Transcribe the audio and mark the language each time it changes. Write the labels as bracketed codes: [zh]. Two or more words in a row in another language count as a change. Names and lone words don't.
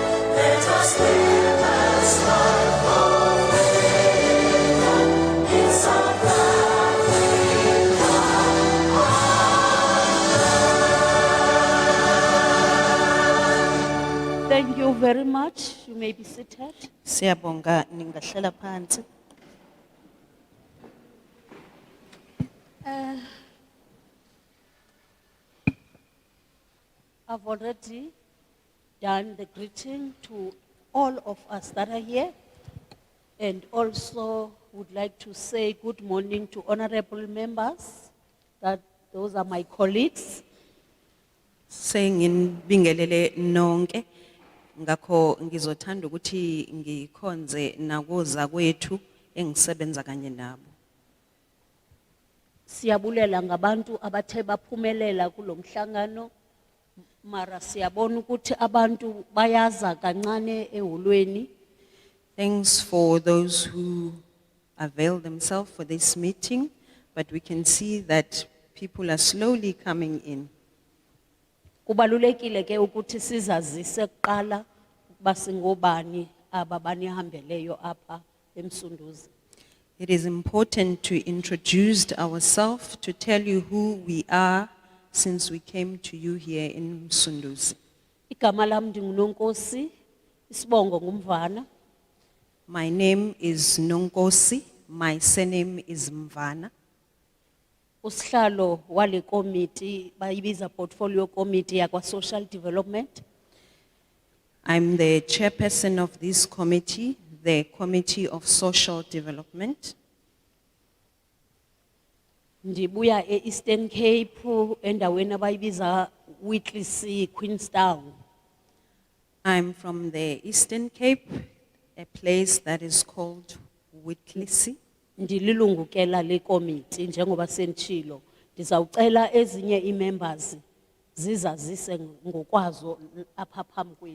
[en] Let us live this life of freedom in South Africa. Thank you very much. You may be seated. [zu] Siyabonga ningahlela phansi. [en] I've already done the greeting to all of us that are here, and also would like to say good morning to honorable members, that those are my colleagues. [zu] Sengibingelele nonke ngakho ngizothanda ukuthi ngikhonze nakuza kwethu engisebenza kanye nabo. [xh] Siyabulela ngabantu abathe baphumelela kulomhlangano, mara siyabona ukuthi abantu bayaza kancane eholweni. [en] Thanks for those who avail themselves for this meeting, but we can see that people are slowly coming in. [xh] Kubalulekile ke ukuthi sizazise kuqala ukuba singobani ababanihambeleyo apha eMsunduzi. [en] It is important to introduce ourselves, to tell you who we are since we came to you here in Msunduzi. [xh] Igama lami ndinguNonkosi, isibongo ngumvana. [en] My name is Inkosi. My surname is Mvana. [xh] Usihlalo wale committee bayibiza [en] portfolio committee [xh] yakwa [en] social development. I'm the chairperson of this committee, the Committee of Social Development. [xh] Ndibuya eEastern Cape endaweni abayibiza Whitley Queenstown. [en] I'm from the Eastern Cape, a place that is called Whitley. [xh] Ndililungu ke lale committee njengoba sentshilo. Ndizawucela ezinye iimembers zizazise ngokwazo apha phambi kwenu.